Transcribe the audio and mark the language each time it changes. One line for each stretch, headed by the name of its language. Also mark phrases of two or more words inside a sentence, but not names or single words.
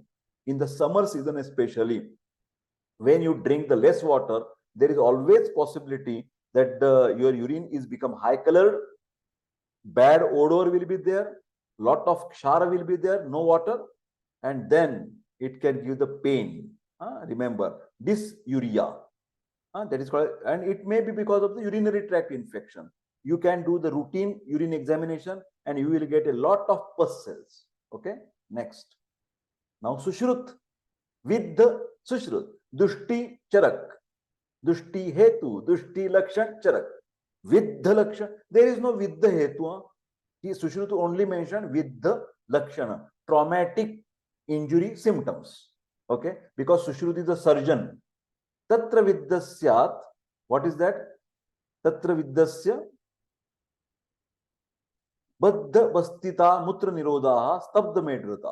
English: In the summer season especially, when you drink the less water, there is always possibility that your urine is become high colored, bad odor will be there, lot of kshara will be there, no water, and then It can give the pain. Remember, dysuria. That is called, and it may be because of the urinary tract infection. You can do the routine urine examination and you will get a lot of pus cells. Okay, next.
Sanskrit: Now Sushrut, Viddha, Sushrut, Dushti, Charak, Dushti, Hetu, Dushti, Lakshan, Charak, Viddha, Lakshan.
English: There is no Viddha, Hetu. Sushrut only mentioned Viddha, Lakshana, traumatic injury symptoms. Okay, because Sushruti is a surgeon.
Sanskrit: Tatra Viddasyat,
English: what is that?
Sanskrit: Tatra Viddasya Baddha Bastita Mutra Nirodha Stabda Medrata.